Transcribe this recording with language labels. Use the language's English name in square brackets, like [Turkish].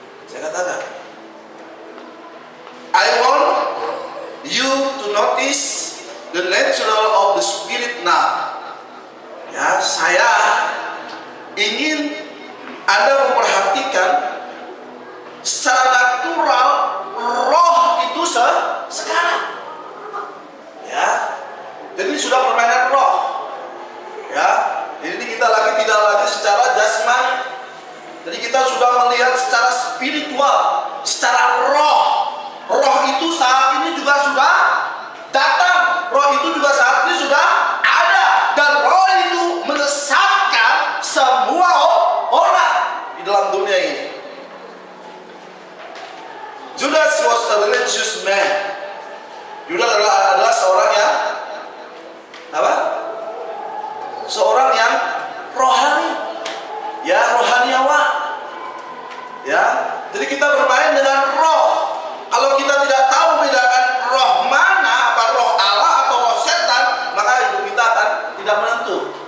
[Indonesian] Saya katakan, [English] I want you to notice the nature of the Spirit now. [Indonesian] Ya, saya ingin Anda memperhatikan secara natural roh itu sekarang. Ya, jadi ini sudah permainan roh. Ya, ini kita tidak lagi secara jasmani. Jadi kita sudah melihat secara spiritual, secara roh. Roh itu saat ini juga sudah datang. Roh itu juga saat ini sudah ada. Dan roh itu menyesatkan semua orang di dalam dunia ini. [English] Judas was a religious man. [Indonesian] Judas adalah seorang yang apa? Seorang yang rohani. Ya, rohaniawan. Ya, jadi kita bermain dengan roh. Kalau kita tidak tahu membedakan roh mana, apa roh Allah atau roh setan, maka hidup kita akan tidak menentu.